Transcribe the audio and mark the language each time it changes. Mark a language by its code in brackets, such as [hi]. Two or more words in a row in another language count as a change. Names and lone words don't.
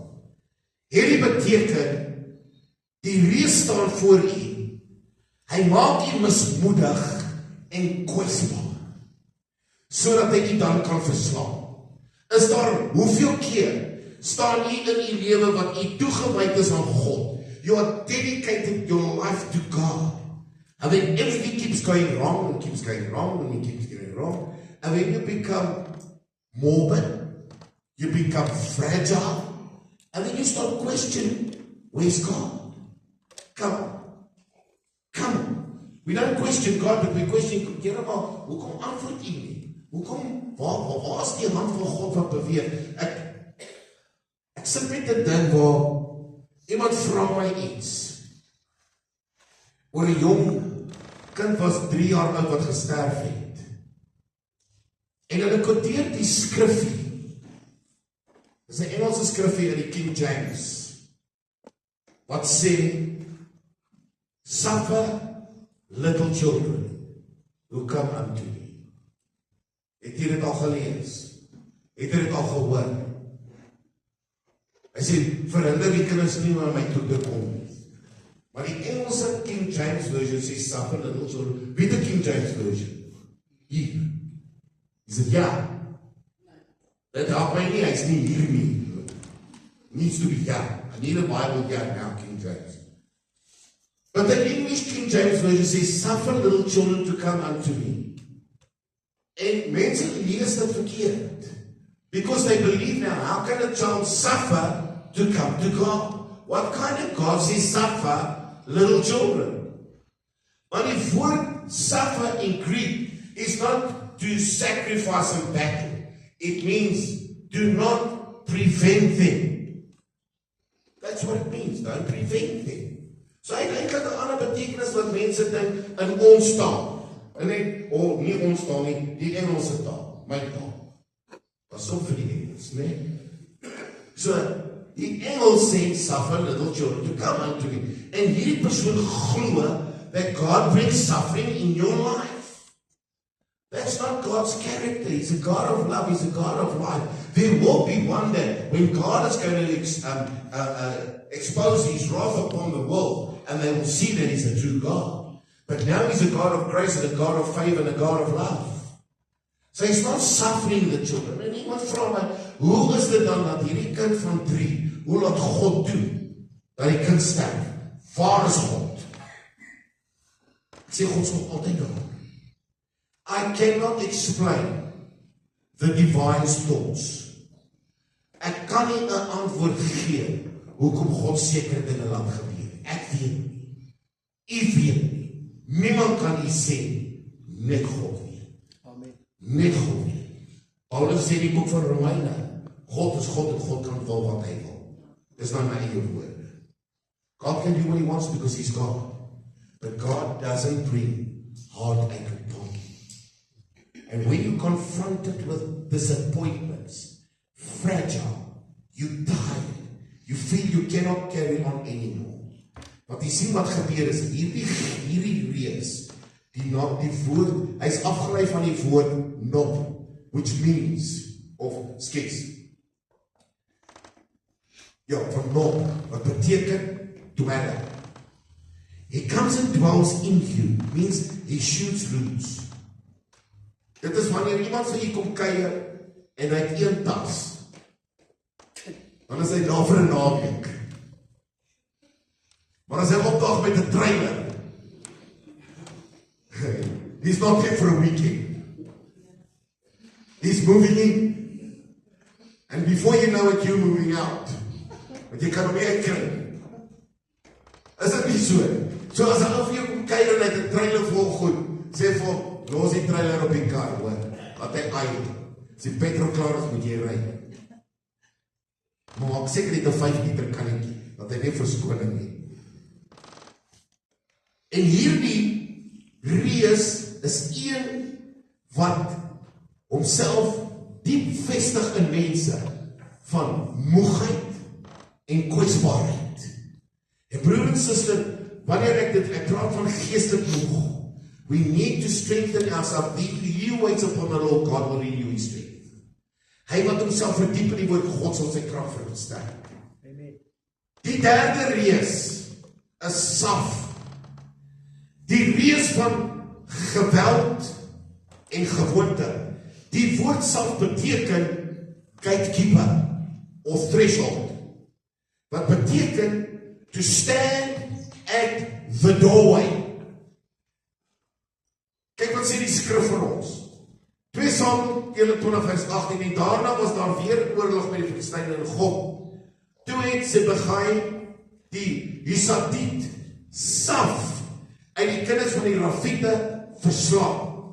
[af] Hierdie beteken, die reus staan voor u. Hy maak u mismoedig en kwesbaar, sodat hy u dan kan verslaan. Is daar hoeveel keer staan u in u lewe wat u toegewyd is aan God? [en] You are dedicated your life to God. And then everything keeps going wrong and keeps going wrong and it keeps going wrong. And then you become morbid, you become fragile, and then you start questioning, where's God? Come on. We don't question God, but we question, [af] Here maar, hoekom antwoord u nie? Hoekom, waar is die hand van God wat beweeg? Ek sit met 'n ding waar iemand vra my iets oor 'n jong kind was 3 jaar oud wat gesterf het. En hulle quoteer die skrifgie. Dis 'n Engelse skrifgie in die King James wat sê, [en] suffer little children who come unto me. [af] Het jy dit al gelees? Het jy dit al gehoor? Hy sê, verhinder die kinders nie na my toe te kom nie. Maar die Engelse King James Version sê, [en] suffer little children. [af] Wie die King James Version? Hier. Hy sê, ja. Dit help my nie, hy is nie hier nie. [en] Needs to be yeah. I need a Bible yeah now, King James. But the English King James Version says, suffer little children to come unto me. [af] En mense lees dit verkeerd. [en] Because they believe now, how can a child suffer to come to God? What kind of God says suffer little children? But if word suffer in Greek is not to sacrifice in battle. It means do not prevent them. That's what it means, don't prevent them. [af] So hy dink dat 'n ander betekenis wat mense dink in ons taal. En net, nie ons taal nie, die Engelse taal, my taal. Pas op vir die Engels, nee. So, die Engels sê, [en] suffer little children to come unto me. [af] En hierdie persoon glo [en] that God brings suffering in your life. That's not God's character. He's a God of love. He's a God of life. There will be one day when God is going to expose His wrath upon the world, and they will see that He's a true God. But now He's a God of grace and a God of favor and a God of love. So He's not suffering the children. [af] En iemand vra my, hoe is dit dan dat hierdie kind van 3, hoe laat God doen dat die kind sterf? Waar is God? Ek sê God is nog altyd daar. [en] I cannot explain the divine thoughts. [af] Ek kan nie 'n antwoord gee hoekom God sekere dinge laat gebeur. Ek weet nie. U weet nie. Niemand kan u sê, net God weet. Amen. Net God weet. Paulus sê in die boek van Romeine, God is God en God kan wil wat hy wil. Dis nou my eie woorde. [en] God can do what he wants because he's God. But God doesn't bring heartache upon you. And when you're confronted with disappointments, fragile, you're tired, you feel you cannot carry on anymore, [af] Want jy sien wat gebeur is, hierdie reus, die woord, hy is afgelei van die woord nob, [en] which means, [af] of skets. Ja, van nob, wat beteken dweller. [en] He comes and dwells in you, means he shoots loose. [af] Dit is wanneer iemand vir jy kom kuier, en hy het een tas, dan is hy daar vir 'n naweek. Maar as hy opdag met 'n trailer, [en] he's not here for a weekend. He's moving in. And before you know it, you're moving out. [af] Want jy kan hom nie uitkry. Is dit nie so? So as 'n ou vir jou kom kuier en hy het 'n trailer vol goed, sê vir hom, los die trailer op die kar, hoor. Laat hy aai. As die petrol klaar is, moet jy ry. Maar maak seker net 'n 5 liter kannetjie, dat hy nie verskoning nie. En hierdie reus is een wat homself diep vestig in mense van moegheid en kwesbaarheid. En broer en suster, wanneer ek praat van geestelik moeg, [en] we need to strengthen ourselves. He waits upon the Lord, God will renew his strength. [af] Hy wat homself verdiep in die woord, God sal sy krag versterk. Die derde reus is saf. Die reus van geweld en gewoonte. Die woord saf beteken gatekeeper of threshold. Wat beteken [en] to stand at the doorway. [af] Kyk wat sê die skrif vir ons. 2 Samuel 21 vers 18 en daarna was daar weer oorlog met die Filistyne in Gob. Toe het Sibegai die Husatiet Saf uit die kinders van die Rafiete verslaan.